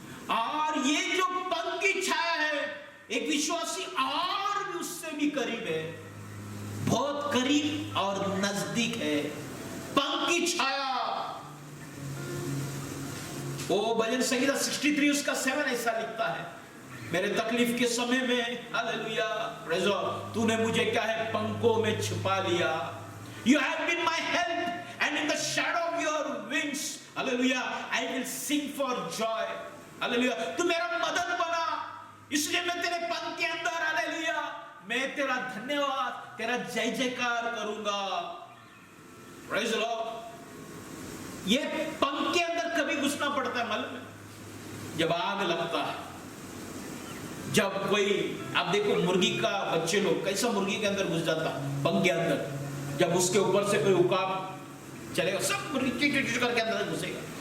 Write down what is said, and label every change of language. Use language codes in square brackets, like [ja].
[hi] और ये जो पंख की छाया है, एक विश्वासी और भी उससे भी करीब है, बहुत करीब और नजदीक है। पंख की छाया। वो भजन संगीता 63 उसका 7 ऐसा लिखता है, मेरे तकलीफ के समय में, हालेलुया, [en] praise God, [hi] तूने मुझे क्या है, पंखों में छिपा लिया। [en] You have been my help, and in the shadow of your wings, hallelujah, I will sing for joy, hallelujah. [hi] तू मेरा मदद बना, इसलिए मैं तेरे पंख के अंदर, हालेलुया, मैं तेरा धन्यवाद, तेरा जय जयकार करूंगा। [en] Praise God. [hi] ये पंख के अंदर कभी घुसना पड़ता है मालूम है? जब आग लगता है, जब कोई, आप देखो मुर्गी का बच्चे लोग कैसा मुर्गी के अंदर घुस जाता पंख के अंदर, जब उसके ऊपर से कोई उकाब चलेगा, सब मुर्गी चिट करके अंदर घुसेगा।